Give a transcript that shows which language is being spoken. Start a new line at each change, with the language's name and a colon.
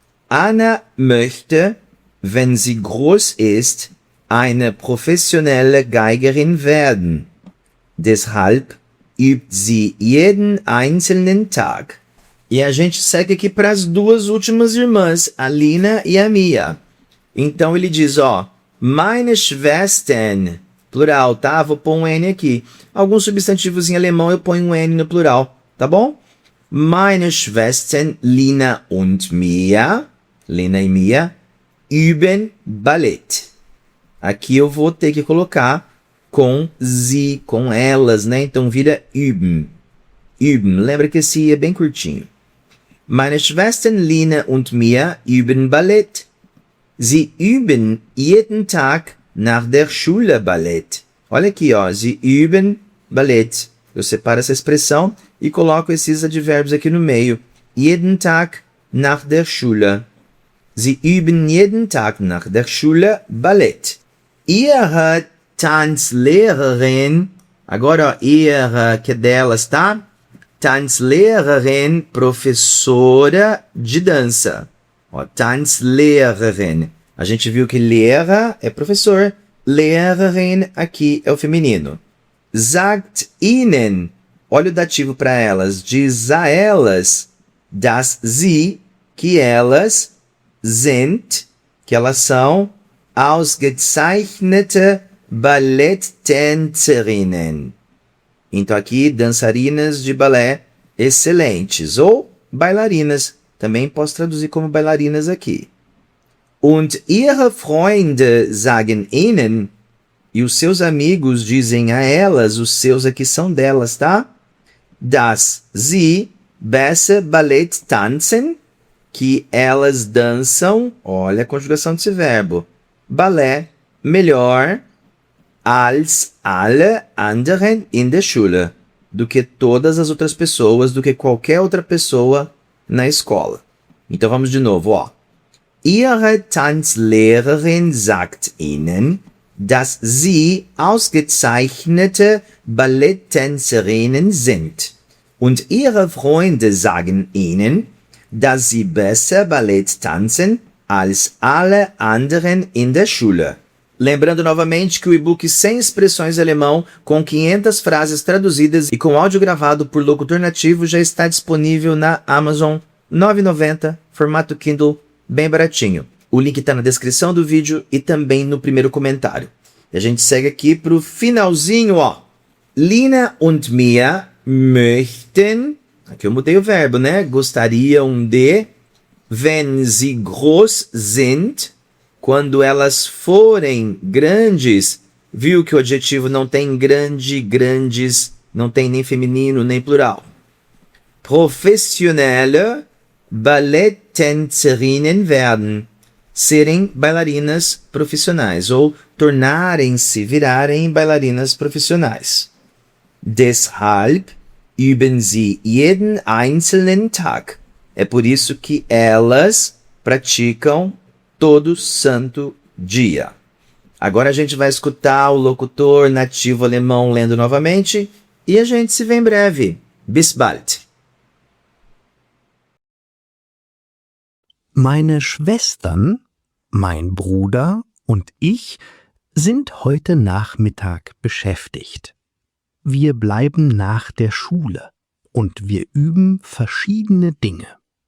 German: Anna möchte, wenn sie groß ist, eine professionelle Geigerin werden. Deshalb übt sie jeden einzelnen Tag.
Portuguese: E a gente segue aqui para as duas últimas irmãs, a Lina e a Mia. Então ele diz, ó,
German: meine Schwestern,
Portuguese: plural, tá? Vou pôr um N aqui. Alguns substantivos em alemão eu ponho um N no plural, tá bom?
German: Meine Schwestern Lina und Mia, Lina e Mia, üben Ballett.
Portuguese: Aqui eu vou ter que colocar com sie, com elas, né? Então vira üben. Üben. Lembra que esse I é bem curtinho.
German: Meine Schwestern Lina und Mia üben Ballett. Sie üben jeden Tag nach der Schule Ballett.
Portuguese: Olha aqui, ó.
German: Sie üben Ballett.
Portuguese: Eu separo essa expressão e coloco esses advérbios aqui no meio.
German: Jeden Tag nach der Schule. Sie üben jeden Tag nach der Schule Ballett. Ihre Tanzlehrerin,
Portuguese: agora ó,
German: ihre,
Portuguese: que é delas, tá? Tanzlehrerin, professora de dança. Ó, Tanzlehrerin. A gente viu que Lehrer é professor. Lehrerin aqui é o feminino.
German: Sagt ihnen.
Portuguese: Olha o dativo para elas. Diz a elas.
German: Das sie,
Portuguese: que elas
German: sind,
Portuguese: que elas são
German: ausgezeichnete Balletttänzerinnen.
Portuguese: Então aqui, dançarinas de balé excelentes. Ou bailarinas. Também posso traduzir como bailarinas aqui.
German: Und ihre Freunde sagen ihnen.
Portuguese: E os seus amigos dizem a elas, os seus aqui são delas, tá?
German: Dass sie besser Ballett tanzen.
Portuguese: Que elas dançam, olha a conjugação desse verbo. Balé melhor
German: als alle anderen in der Schule.
Portuguese: Do que todas as outras pessoas, do que qualquer outra pessoa na escola. Então vamos de novo, ó.
German: Ihre Tanzlehrerin sagt ihnen, dass sie ausgezeichnete Balletttänzerinnen sind. Und ihre Freunde sagen ihnen, dass sie besser Ballett tanzen als alle anderen in der Schule.
Portuguese: Lembrando novamente que o e-book sem expressões alemão, com 500 frases traduzidas e com áudio gravado por locutor nativo já está disponível na Amazon, R$ 9,90, formato Kindle, bem baratinho. O link está na descrição do vídeo e também no primeiro comentário. E a gente segue aqui para o finalzinho, ó.
German: Lina und Mia möchten,
Portuguese: aqui eu mudei o verbo, né? Gostariam de,
German: wenn sie groß sind,
Portuguese: quando elas forem grandes, viu que o adjetivo não tem grande, grandes, não tem nem feminino, nem plural.
German: Professionelle Balletttänzerinnen werden,
Portuguese: serem bailarinas profissionais, ou tornarem-se, virarem bailarinas profissionais.
German: Deshalb üben sie jeden einzelnen Tag.
Portuguese: É por isso que elas praticam todo santo dia. Agora a gente vai escutar o locutor nativo alemão lendo novamente e a gente se vê em breve.
German: Bis bald. Meine Schwestern, mein Bruder und ich sind heute Nachmittag beschäftigt. Wir bleiben nach der Schule und wir üben verschiedene Dinge.